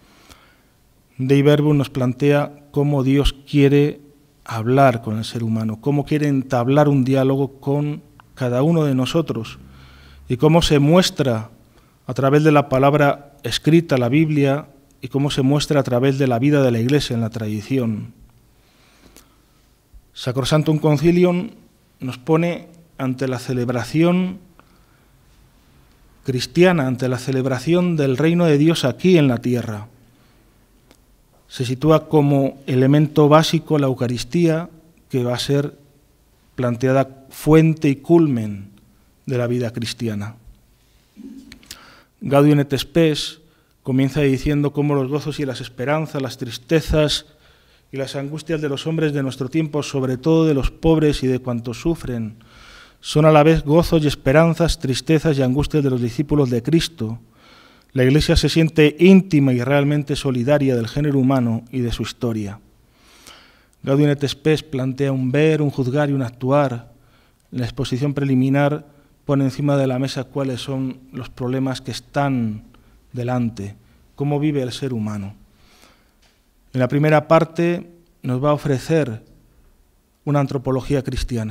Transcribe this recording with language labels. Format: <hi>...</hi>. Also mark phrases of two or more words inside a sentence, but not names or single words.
<es>Dei Verbum nos plantea cómo Dios quiere hablar con el ser humano, cómo quiere entablar un diálogo con cada uno de nosotros y cómo se muestra a través de la palabra escrita, la Biblia, y cómo se muestra a través de la vida de la Iglesia en la tradición. Sacrosanctum Concilium nos pone ante la celebración cristiana, ante la celebración del reino de Dios aquí en la tierra. Se sitúa como elemento básico la Eucaristía, que va a ser planteada fuente y culmen de la vida cristiana. Gaudium et Spes comienza diciendo cómo los gozos y las esperanzas, las tristezas y las angustias de los hombres de nuestro tiempo, sobre todo de los pobres y de cuantos sufren, son a la vez gozos y esperanzas, tristezas y angustias de los discípulos de Cristo. La Iglesia se siente íntima y realmente solidaria del género humano y de su historia. Gaudium et Spes plantea un ver, un juzgar y un actuar. En la exposición preliminar pone encima de la mesa cuáles son los problemas que están delante, cómo vive el ser humano. En la primera parte nos va a ofrecer una antropología cristiana.</es>